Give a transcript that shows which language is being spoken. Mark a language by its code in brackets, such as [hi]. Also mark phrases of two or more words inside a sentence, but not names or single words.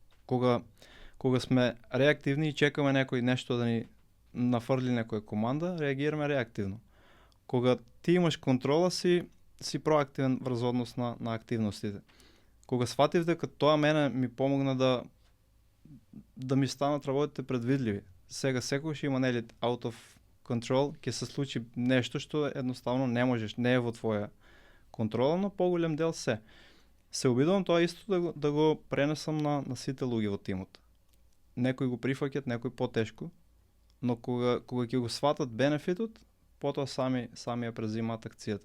[mk] Кога сме реактивни и чекаме некој нешто да ни нафрли некоја команда, реагираме реактивно. Кога ти имаш контрола, си проактивен врз однос на активностите. Кога сватив дека тоа мене ми помогна да ми станат работите предвидливи. Сега секогаш има нели [en] out of control, [mk] ќе се случи нешто што едноставно не можеш, не е во твоја контрола, но поголем дел се. Се обидувам тоа исто да го пренесам на сите луѓе во тимот. Некои го прифаќат, некои потешко, но кога ќе го сватат бенефитот, потоа сами ја презимаат акцијата.